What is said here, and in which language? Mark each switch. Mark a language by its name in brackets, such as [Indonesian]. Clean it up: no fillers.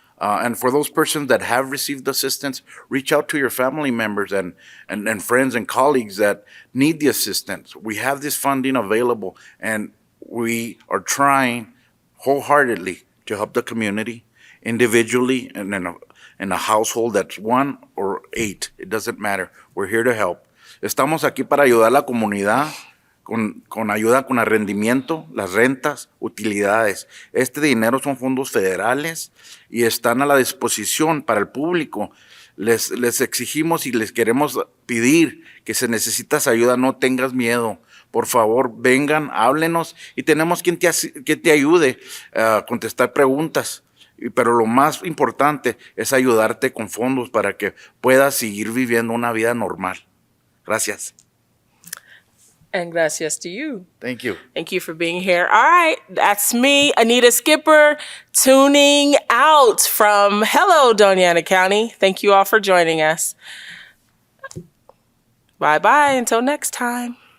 [English] And for those persons that have received assistance, reach out to your family members and friends and colleagues that need the assistance. We have this funding available, and we are trying wholeheartedly to help the community individually and in a household that's 1 or 8. It doesn't matter. We're here to help. [Spanish] Estamos aquí para ayudar a la comunidad con ayuda con arrendamiento, las rentas, utilidades. Este dinero son fondos federales y están a la disposición para el público. Les exigimos y les queremos pedir que si necesitas ayuda, no tengas miedo. Por favor, vengan, háblenos y tenemos quien te ayude a contestar preguntas. Pero lo más importante es ayudarte con fondos para que puedas seguir viviendo una vida normal. Gracias. [English] And gracias to you. Thank you. Thank you for being here. All right, that's me, Anita Skipper, tuning out from Hello, Doña Ana County. Thank you all for joining us. Bye-bye until next time.